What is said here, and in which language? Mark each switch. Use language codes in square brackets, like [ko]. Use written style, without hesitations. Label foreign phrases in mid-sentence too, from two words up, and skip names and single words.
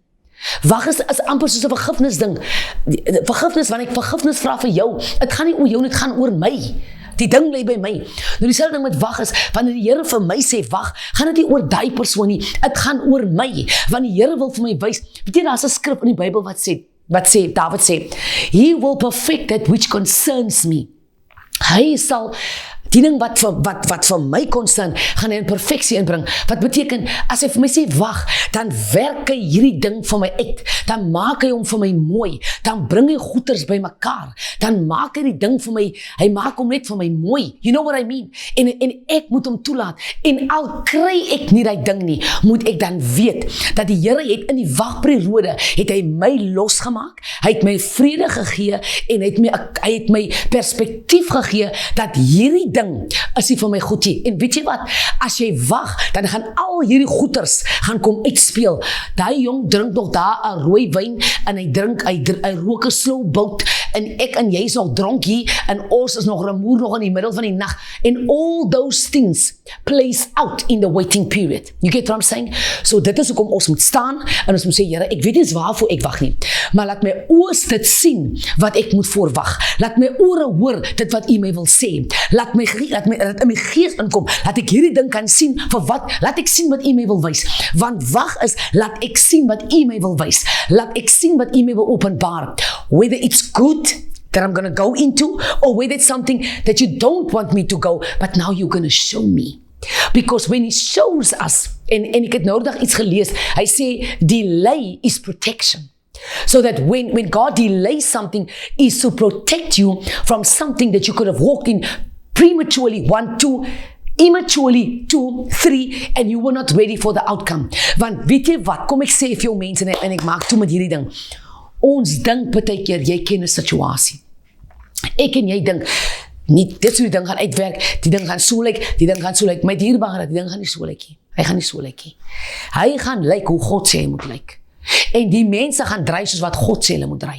[af] Wag is amper soos 'n vergifnis ding. Vergifnis, wanneer ek vergifnis vra vir jou, dit gaan nie oor jou, dit gaan oor my. Die ding lê by my. Nou dieselfde ding met wag is, wanneer die Here vir my sê wag, gaan dit nie oor daai persoon nie, dit gaan oor my. Want die Here wil vir my wys, weet jy, daar's 'n skrif in die Bybel wat sê, David sê, [en] He will perfect that which concerns me. [af] Hy sal die ding wat vir my concern, gaan hy in perfeksie inbring. Wat beteken, as hy vir my sê wag, dan werk hy hierdie ding vir my uit, dan maak hy hom vir my mooi, dan bring hy goeders by mekaar, dan maak hy die ding vir my, hy maak hom net vir my mooi, [en] you know what I mean, [af] en ek moet hom toelaat, en al kry ek nie die ding nie, moet ek dan weet, dat die Here het in die wagperiode, het hy my losgemaak, hy het my vrede gegee, en hy het my perspektief gegee, dat hierdie ding is nie vir my goed nie. En weet jy wat, as jy wag, dan gaan al hierdie goeters gaan kom uitspeel. Daai jong drink nog daar 'n rooi wyn, en hy rook 'n [en] slow boat, [af] en ek en jy is nog dronk hier, en ons is nog remoer nog in die middel van die nag, [en] and all those things plays out in the waiting period. You get what I'm saying? [af] So dit is hoekom ons moet staan, en ons moet sê, Here, ek weet nie waarvoor ek wag nie, maar laat my oë dit sien, wat ek moet voorwag. Laat my ore hoor, dit wat U my wil sê. Laat in my gees inkom, laat ek hierdie ding kan sien, vir wat, laat ek sien wat U my wil wys. Want wag is, laat ek sien wat U my wil wys. Laat ek sien wat U my wil openbaar. [en] Whether it's good, that I'm going to go into, or whether it's something that you don't want me to go, but now you're going to show me. Because when He shows us, [af] en ek het nou dag iets gelees, hy sê, [en] delay is protection. So that when God delays something, is to protect you from something that you could have walked in prematurely, 1, 2, immaturely, 2, 3, and you were not ready for the outcome. [af] Want weet jy wat, kom ek sê vir jou mense, en ek maak toe met hierdie ding, ons dink baie keer, jy ken 'n situasie. Ek en jy dink, nie, dit so die ding gaan uitwerk, die ding gaan so lyk, die ding gaan so lyk, my dierbare, die ding gaan nie so lyk nie. Hy gaan nie so lyk nie. Hy gaan lyk hoe God sê hy moet lyk. En die mense gaan dry soos wat God sê hulle moet dry.